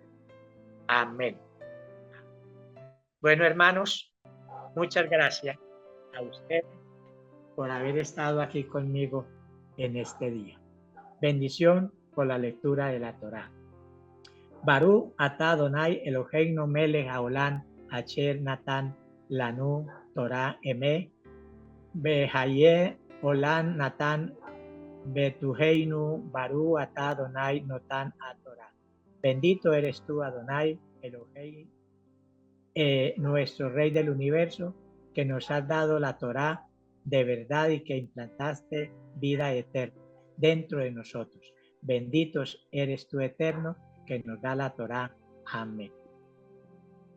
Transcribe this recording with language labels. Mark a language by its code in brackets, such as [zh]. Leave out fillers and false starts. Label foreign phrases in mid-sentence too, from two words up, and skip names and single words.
[es] Amén. Bueno, hermanos, muchas gracias a ustedes por haber estado aquí conmigo en este día. Bendición por la lectura de la Torá. [he] ברוך אתה אדוני אלוהינו מלך העולם אשר נתן לנו תורת אמת וחיי עולם נטע בתוכנו ברוך אתה אדוני נותן התורה. [es] Bendito eres tú, [he] אדוני אלוהי, [es] nuestro Rey del universo, que nos has dado la Torá de verdad y que implantaste vida eterna dentro de nosotros. Benditos eres tú, Eterno, que nos da la Torá.